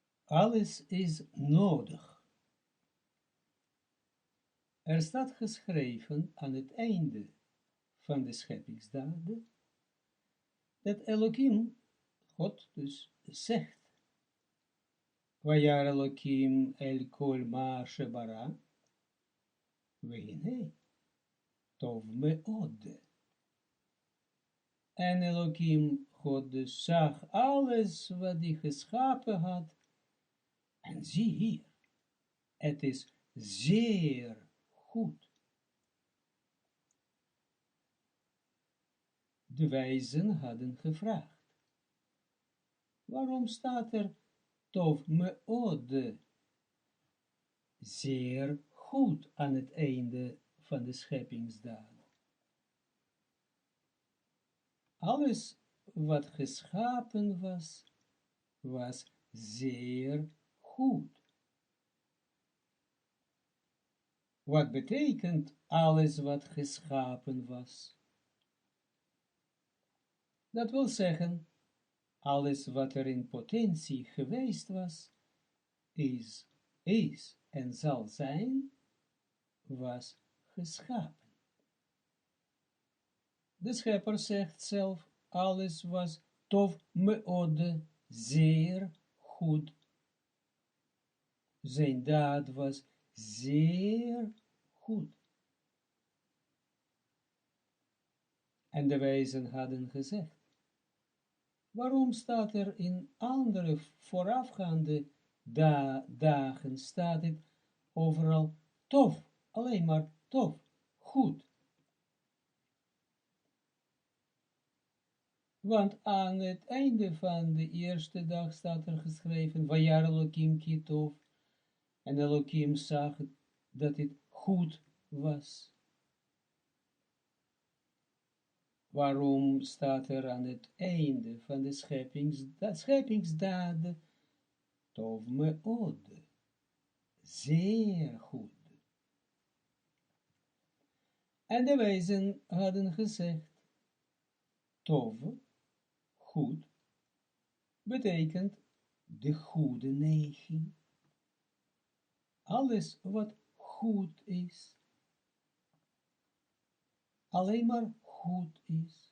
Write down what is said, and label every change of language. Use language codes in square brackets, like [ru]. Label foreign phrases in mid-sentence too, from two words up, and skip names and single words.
[nl] Alles is nodig. Er staat geschreven aan het einde van de scheppingsdaden, dat Elohim, God dus, zegt, [he] וירא אלוהים אל כל מה שברא, והנה, טוב מאוד. [nl] En Elohim, God dus, zag alles wat hij geschapen had, en zie hier, het is zeer goed. De wijzen hadden gevraagd, waarom staat er [he] טוב מאוד, [nl] zeer goed aan het einde van de scheppingsdaad? Alles wat geschapen was, was zeer goed. Wat betekent alles wat geschapen was? Dat wil zeggen, alles wat er in potentie geweest was, is en zal zijn, was geschapen. De schepper zegt zelf, alles was [he] טוב מאוד, [nl] zeer goed. Zijn daad was zeer goed. En de wijzen hadden gezegd, waarom staat er in andere voorafgaande dagen, staat het overal tof, alleen maar tof, goed. Want aan het einde van de eerste dag staat er geschreven, [he] וירא אלוהים כי טוב, [nl] en Elohim zag dat het goed was. Waarom staat er aan het einde van de scheppingsdaden, [he] טוב מאוד, [nl] zeer goed. En de wijzen hadden gezegd, tov, goed, betekent de goede neiging. Alles wat goed is, alleen maar goed is.